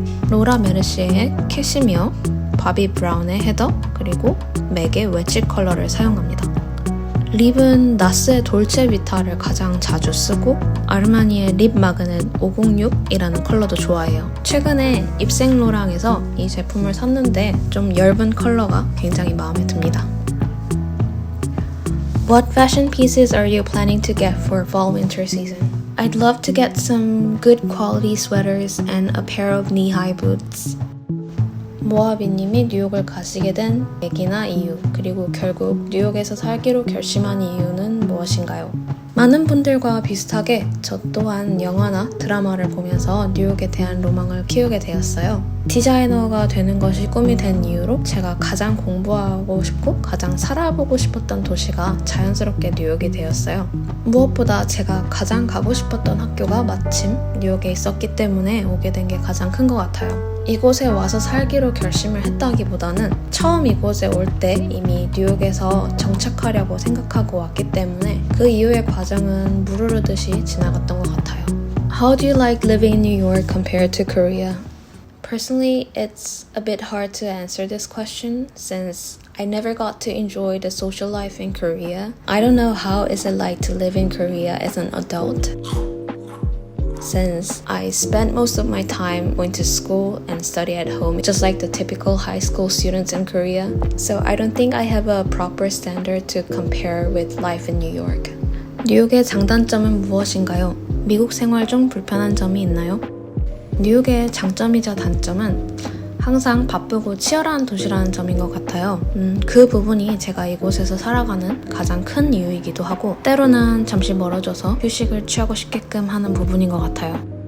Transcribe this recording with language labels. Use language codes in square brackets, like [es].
[ko] 로라 메르시의 캐시미어, 바비 브라운의 헤더, 그리고 맥의 웨지 컬러를 사용합니다. 립은 나스의 돌체 비타를 가장 자주 쓰고 아르마니의 립 마그넷 506이라는 컬러도 좋아해요. 최근에 입생로랑에서 이 제품을 샀는데 좀 엷은 컬러가 굉장히 마음에 듭니다. [en] What fashion pieces are you planning to get for fall-winter season? I'd love to get some good quality sweaters and a pair of knee-high boots. [ko] 모아비님이 뉴욕을 가시게 된 계기나 이유, 그리고 결국 뉴욕에서 살기로 결심한 이유는 무엇인가요? 많은 분들과 비슷하게 저 또한 영화나 드라마를 보면서 뉴욕에 대한 로망을 키우게 되었어요. 디자이너가 되는 것이 꿈이 된 이유로 제가 가장 공부하고 싶고 가장 살아보고 싶었던 도시가 자연스럽게 뉴욕이 되었어요. 무엇보다 제가 가장 가고 싶었던 학교가 마침 뉴욕에 있었기 때문에 오게 된 게 가장 큰 것 같아요. 이곳에 와서 살기로 결심을 했다기보다는 처음 이곳에 올 때 이미 뉴욕에서 정착하려고 생각하고 왔기 때문에 그 이후의 과정은 물 흐르듯이 지나갔던 것 같아요. [en] How do you like living in New York compared to Korea? Personally, it's a bit hard to answer this question since I never got to enjoy the social life in Korea. I don't know how is it like to live in Korea as an adult. Since I spent most of my time going to school and study at home, just like the typical high school students in Korea. So I don't think I have a proper standard to compare with life in New York. [ko] 뉴욕의 장단점은 무엇인가요? 미국 생활 중 불편한 점이 있나요? 뉴욕의 장점이자 단점은 항상 바쁘고 치열한 도시라는 점인 것 같아요. 그 부분이 제가 이곳에서 살아가는 가장 큰 이유이기도 하고 때로는 잠시 멀어져서 휴식을 취하고 싶게끔 하는 부분인 것 같아요.